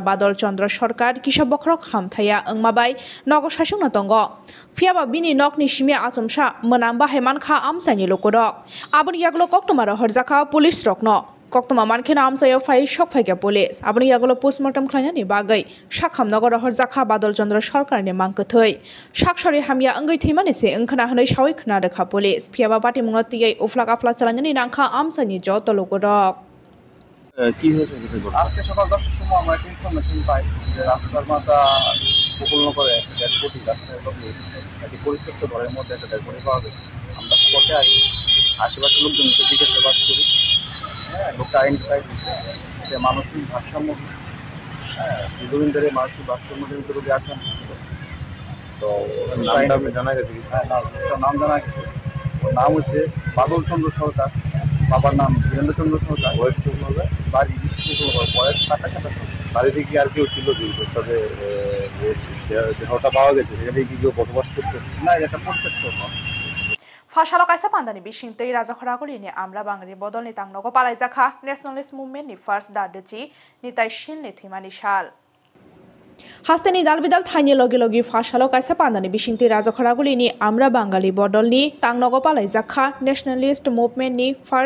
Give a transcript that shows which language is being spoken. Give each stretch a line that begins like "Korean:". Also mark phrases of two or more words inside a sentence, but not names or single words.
Kok Borok: Badal Chandra Sarkar Kisha Bokrok Hamthaya Angmabai Nogo Shashungna Tongo Fiaba Bini Nokni Shimia Asumsha Manamba Hemanka Amsani Lokodok Aboni Yaglo Koktama Horjaka Police Rokno Koktama Mankhena Amsayo Fai Shok Phaiga Police Aboni Yaglo Postmortem Khlainani Bagai Shakham Nagor Horjaka Badal Chandra Sarkarni Mangkthoi Shakshori Hamia Angai Thimani se Angkhana Hanai Shawi Khna Rekha Police Fiaba Party Mungnoti Uflak Afla Chalani Nangkha Amsani Joto Lokodok
Bangla: কি হয়েছে আজকে সকাল 10টার সময় আমরা একটা ইনফরমেশন পাই যে রাস্তার মাথা গোকুলনগরে একটা
English: dead body
Bangla: রাস্তায় লগে একটি পরিত্যক্ত ঘরের মধ্যে একটা
English: dead body
Bangla: পাওয়া গেছে আমরা স্পটে আসি আশেপাশের লোকজনকে জিজ্ঞাসাবাদ করি লোকটা আইডেন্টিফাই হয়েছে যে মানসিক ভারসাম্য দীর্ঘদিন ধরে মানসিক ভারসাম্যজনিত রোগে আক্রান্ত ছিল তো জানা গেছে নাম জানা গেছে ওর নাম হচ্ছে বাদল চন্দ্র সরকার বাবার নাম বীরেন্দ্র চন্দ্র সরকার বয়স বাড়ি বয়স 27 বাড়িতে কি আর কেউ ছিল তবে দেহটা পাওয়া গেছে সেখানে কি কেউ বসবাস করতো না এটা পরিত্যক্ত
Kok Borok: Fashalo Kaisa Pandani Bishintei Raja Khoragolini Amra Bangari Bodol ni Tangnogo Palaizakha
English: Nationalist Movement
Kok Borok: ni First Dadechi ni Taishin ni Thimani Shal Hasteni Dalbidal Thaini Logi Logi Fashalo Kaisa Pandani Bishintei Raja Khoragolini Amra Bangali Bodol ni Tangnogo Palaizakha
English: Nationalist Movement
Kok Borok: ni First